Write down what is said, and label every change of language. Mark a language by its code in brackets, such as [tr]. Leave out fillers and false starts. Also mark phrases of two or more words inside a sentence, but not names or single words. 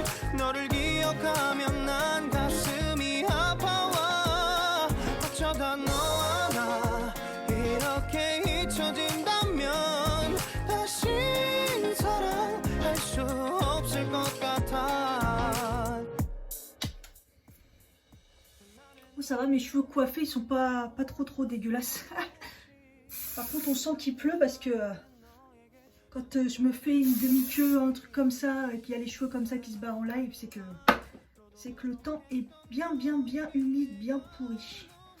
[ko] 너를 기억하면 난 가슴이 아파와. 어쩌다 너와 나 이렇게 잊혀진다면 다시 사랑할 수 없을 것 같아. [fr] Oh, ça va, mes cheveux coiffés, ils sont pas trop dégueulasses. Par contre, on sent qu'il pleut parce que quand je me fais une demi-queue, un truc comme ça, et qu'il y a les cheveux comme ça qui se barrent en live, c'est que le temps est bien humide, bien pourri.